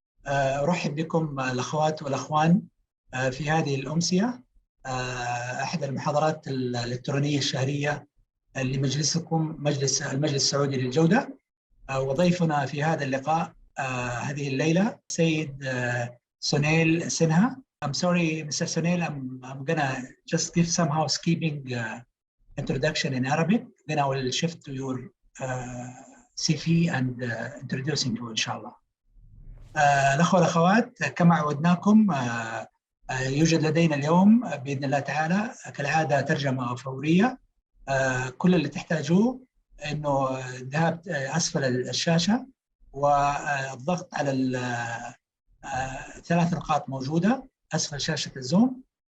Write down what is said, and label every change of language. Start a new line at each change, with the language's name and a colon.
Arabic: أرحب بكم الأخوات والأخوان في هذه الأمسية، أحد المحاضرات الإلكترونية الشهرية لمجلسكم، المجلس السعودي للجودة. وضيفنا في هذا اللقاء هذه الليلة سيد سنيل سينها.
English: I'm sorry, Mr. Sunil, I'm gonna just give some housekeeping introduction in Arabic. Then I will shift to your CV and introducing you إن شاء الله.
Arabic: الأخوة والأخوات، كما عودناكم يوجد لدينا اليوم بإذن الله تعالى كالعادة ترجمة فورية. كل اللي تحتاجوه إنه الذهاب أسفل الشاشة والضغط على ثلاث نقاط موجودة أسفل شاشة الزوم.